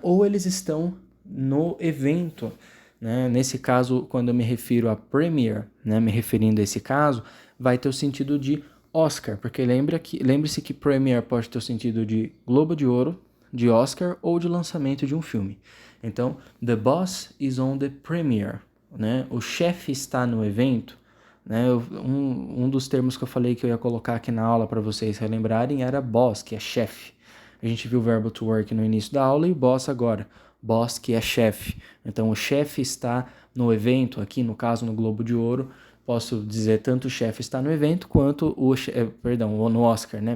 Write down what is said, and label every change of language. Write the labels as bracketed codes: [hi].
[pt] Ou eles estão no evento, né? Nesse caso, quando eu me refiro a premiere, né, me referindo a esse caso, vai ter o sentido de Oscar, porque lembre-se que premiere pode ter o sentido de Globo de Ouro, de Oscar ou de lançamento de um filme. Então, [en] the boss is on the premiere, né? [pt] O chefe está no evento, né? Um dos termos que eu falei que eu ia colocar aqui na aula para vocês relembrarem era boss, que é chefe. A gente viu o verbo to work no início da aula e boss agora. Boss, que é chefe. Então, o chefe está no evento, aqui no caso no Globo de Ouro, posso dizer tanto o chefe está no evento quanto no Oscar, né?